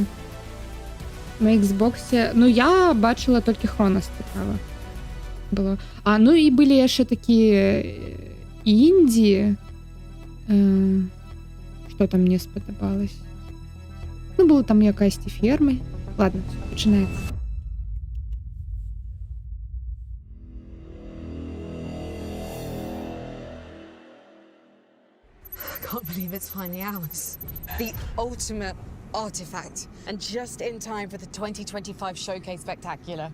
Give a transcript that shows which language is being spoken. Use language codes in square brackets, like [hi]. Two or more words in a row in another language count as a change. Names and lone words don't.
[be] На Xbox'е, ну я бачыла толькі Хронас цікава было. Ну і былі яшчэ такія індзі, што там мне спадабалось. Ну, было там якасьці фермы. Ладно, пачынаецца. [en] Can't believe it's finally ours. The ultimate artifact. And just in time for the 2025 Showcase Spectacular.